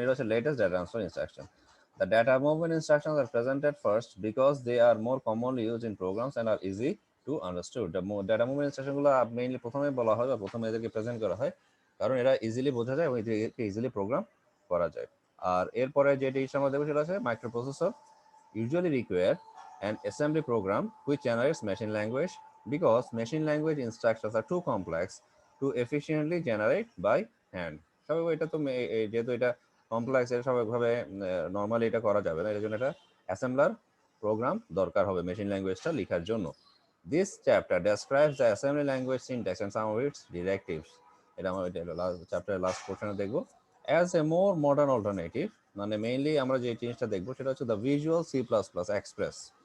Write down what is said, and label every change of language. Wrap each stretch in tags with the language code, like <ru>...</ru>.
<bn>এটা হচ্ছে</bn> <en>latest data transfer instruction. The data movement instructions are presented first because they are more commonly used in programs and are easy to understood. The data movement instruction</en> <bn>গুলো mainly প্রথমে বলা হয় বা প্রথমে এদেরকে present করা হয় কারণ এরা ইজিলি বোঝা যায় এবং এদেরকে ইজিলি প্রোগ্রাম করা যায়। আর এরপরে যে জিনিসটা আমরা দেখবো সেটা হচ্ছে</bn> <en>Microprocessor usually require an assembly program which generates machine language because machine language instructions are too complex to efficiently generate by hand.</en> <bn>স্বাভাবিক এটা তো যেহেতু এটা কমপ্লেক্স, এটা স্বাভাবিকভাবে নর্মালি এটা করা যাবে না, এর জন্য এটা অ্যাসেম্বলার প্রোগ্রাম দরকার হবে মেশিন ল্যাঙ্গুয়েজটা লেখার জন্য।</bn> <en>This chapter describes the assembly language syntax and some of its directives.</en> <bn>এটা আমরা চ্যাপ্টারের লাস্ট পোর্শনে দেখবো।</bn> <en>as a more modern alternative,</en> <bn>মানে মেইনলি আমরা যে জিনিসটা দেখবো সেটা হচ্ছে the visual C plus plus express.</bn>